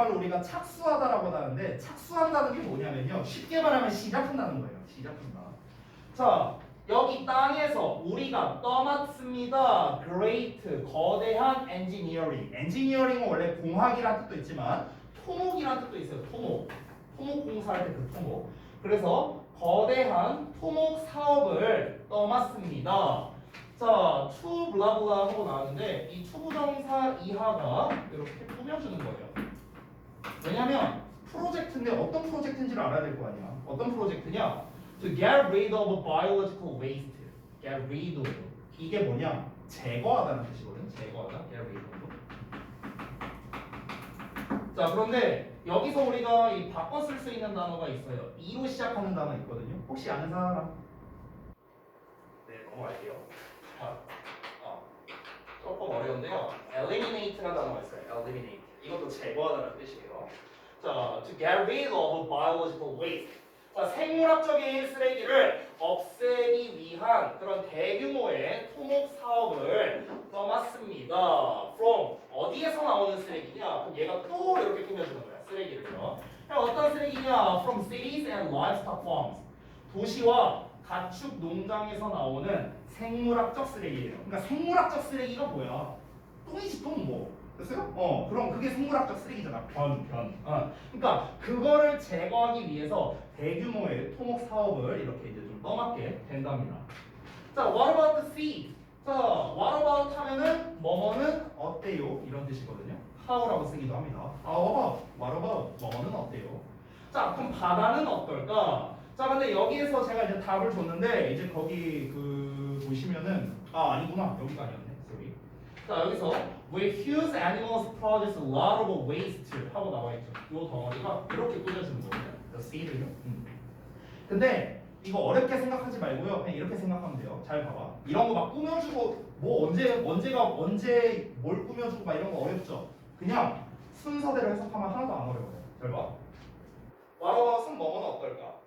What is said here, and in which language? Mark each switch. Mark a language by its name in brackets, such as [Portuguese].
[Korean] 우리가 착수하다라고 하는데 착수한다는 게 뭐냐면요. 쉽게 말하면 시작한다는 거예요. 시작한다. 자, 여기 땅에서 우리가 떠났습니다. Great, 거대한 engineering. engineering은 원래 공학이라는 뜻도 있지만 토목이라는 뜻도 있어요. 토목. 토목 공사할 때 그 토목. 그래서 거대한 토목 사업을 떠났습니다. 자, to 블라블라 하고 나왔는데 이 투부정사 이하가 이렇게 꾸며주는 거예요. 왜냐면 프로젝트인데 어떤 프로젝트인지를 알아야 될 거 아니야. 어떤 프로젝트냐? [English] To get rid of biological waste. Get rid of. [Korean] 이게 뭐냐? 제거하다는 뜻이거든. 제거하다. [English] Get rid of. [Korean] 자, 그런데 여기서 우리가 이 바꿔 쓸 수 있는 단어가 있어요. E로 시작하는 단어 있거든요. 혹시 아는 사람? 네, 넘어갈게요. 조금 어려운데요. Eliminate라는 단어가 있어요. Eliminate. 이것도 제거하다는 뜻이에요. [English] 자, to get rid of biological waste. [Korean] 자, 생물학적인 쓰레기를 없애기 위한 그런 대규모의 토목 사업을 떠났습니다. From 어디에서 나오는 쓰레기냐? 그럼 얘가 또 이렇게 꾸며주는 거야. 쓰레기를요. 어떤 쓰레기냐? [English] From cities and livestock farms. [Korean] 도시와 가축 농장에서 나오는 생물학적 쓰레기예요. 그러니까 생물학적 쓰레기가 뭐야? 똥이지 똥 뭐. 됐어요? 그럼 그게 생물학적 쓰레기잖아. 변. 그러니까 그거를 제거하기 위해서 대규모의 토목 사업을 이렇게 이제 좀 떠맡게 된답니다. [English] 자, what about the sea? [Korean] 자, [English] what about [Korean] 하면은 뭐뭐는 어때요? 이런 뜻이거든요. how라고 쓰기도 합니다. [English] what about [Korean] 뭐뭐는 어때요? 자, 그럼 바다는 어떨까? 자, 근데 여기에서 제가 이제 답을 줬는데 이제 거기 그 보시면은 아니구나. 여기가 아니었네. sorry. 자, 여기서 [English] where huge animals produce a lot of waste [Korean] 하고 나와 있죠. 이 덩어리가 이렇게 꾸며주는 거예요. the sea를요. 근데 이거 어렵게 생각하지 말고요. 그냥 이렇게 생각하면 돼요. 잘 봐봐. 이런 거 막 꾸며주고 뭐 언제 뭘 꾸며주고 막 이런 거 어렵죠. 그냥 순서대로 해석하면 하나도 안 어려워요. 잘 봐. 와라와스는 뭐뭐는 어떨까?